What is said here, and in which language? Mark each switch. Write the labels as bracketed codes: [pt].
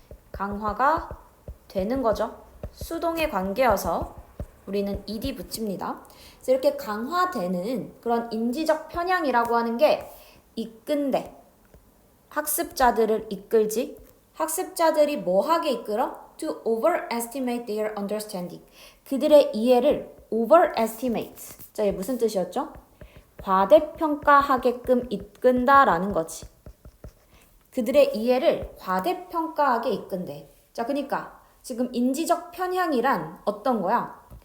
[ko] 강화가 되는 거죠. 수동의 관계여서 우리는 ed 붙입니다. 그래서 이렇게 강화되는 그런 인지적 편향이라고 하는 게 이끈데 학습자들을 이끌지. 학습자들이 뭐하게 이끌어? [en] To overestimate their understanding. [ko] 그들의 이해를 overestimate. 자, 이게 무슨 뜻이었죠? 과대평가하게끔 이끈다라는 거지. 그들의 이해를 과대평가하게 이끈대. 자, 그러니까 지금 인지적 편향이란 어떤 거야?